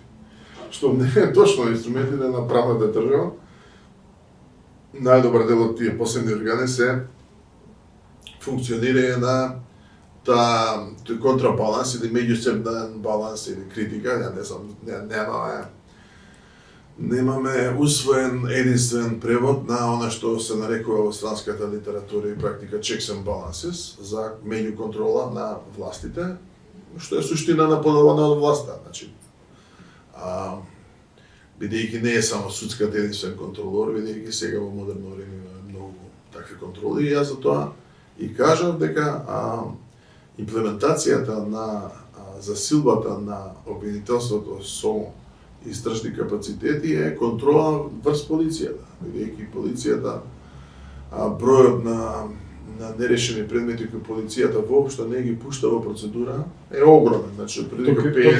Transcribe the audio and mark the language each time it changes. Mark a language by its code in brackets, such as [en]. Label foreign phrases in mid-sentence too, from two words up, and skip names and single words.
[mk] Што не е точно, инструментите на правната држава, најдобар дел од тие посебни органи се функционирање на тој контрабаланс или меѓусебен баланс или критика, ја не знам, немаме усвоен единствен превод на она што се нарекува во странската литература и практика [en] checks and balances [mk] за меѓуконтрола на властите, што е суштина на подобана од власта. Значи, бидејќи не е само судската единствен контролор, бидејќи сега во модерно време има многу такви контроли, и јас за тоа и кажав дека имплементацијата на засилбата на обвинителството со истражни капацитети е контрола врз полицијата, бидејќи полицијата бројот на нерешени предмети кои полицијата воопшто не ги пушта во процедура е огромен, значи прилика 50%.